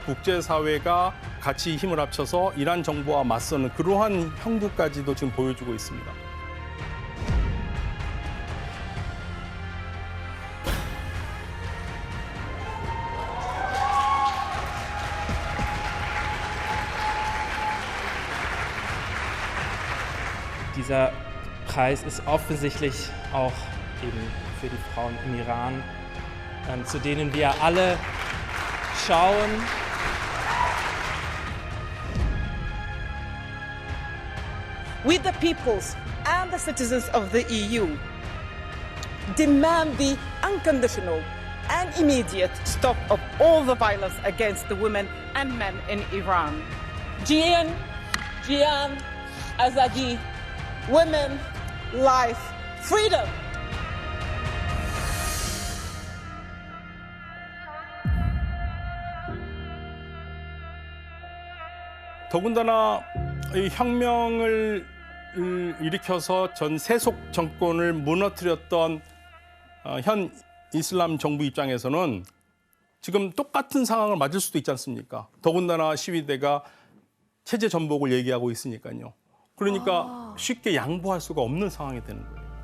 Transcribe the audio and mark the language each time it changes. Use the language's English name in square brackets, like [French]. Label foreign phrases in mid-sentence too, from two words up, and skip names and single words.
[Korean] 국제사회가 같이 힘을 합쳐서 이란 정부와 맞서는 그러한 형국까지도 지금 보여주고 있습니다. [German] Dieser Preis ist offensichtlich auch eben für die Frauen im Iran, zu denen wir alle schauen. [English] We, the peoples and the citizens of the EU, demand the unconditional and immediate stop of all the violence against the women and men in Iran. [Kurdish] Jian, Azadi, [English] women, life, freedom. [Korean] 더군다나 이 혁명을 일으켜서 전 세속 정권을 무너뜨렸던 현 이슬람 정부 입장에서는 지금 똑같은 상황을 맞을 수도 있지 않습니까? 더군다나 시위대가 체제 전복을 얘기하고 있으니까요. 그러니까 쉽게 양보할 수가 없는 상황이 되는 거예요.